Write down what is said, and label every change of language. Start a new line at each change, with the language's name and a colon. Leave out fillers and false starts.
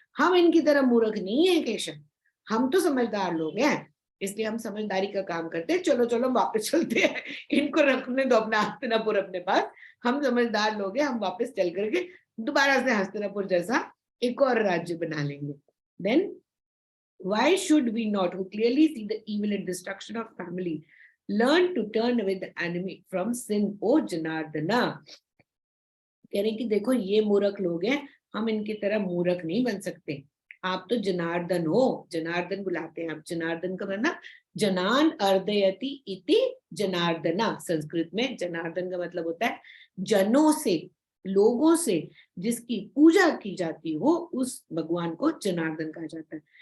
Hindi: हम इनकी तरह मूर्ख नहीं है केशव, हम तो समझदार लोग हैं, इसलिए हम समझदारी का काम करते हैं। चलो चलो वापस चलते हैं, इनको रखने दो अपना हस्तिनापुर अपने पास, हम समझदार लोग हैं, हम वापस चल करके दोबारा से हस्तिनापुर जैसा एक और राज्य बना लेंगे।
English: Then why should we not, who clearly see the evil and destruction of family, learn to turn away the enemy from sin, O Janardana?
Hindi: कह रहे कि देखो ये मूर्ख लोग हैं, हम इनकी तरह मूर्ख नहीं बन सकते। आप तो जनार्दन हो, जनार्दन बुलाते हैं आप। जनार्दन का मतलब
Sanskrit: जनान अर्दयति इति जनार्दना।
Hindi: संस्कृत में जनार्दन का मतलब होता है जनों से, लोगों से जिसकी पूजा की जाती हो उस भगवान को जनार्दन कहा जाता है।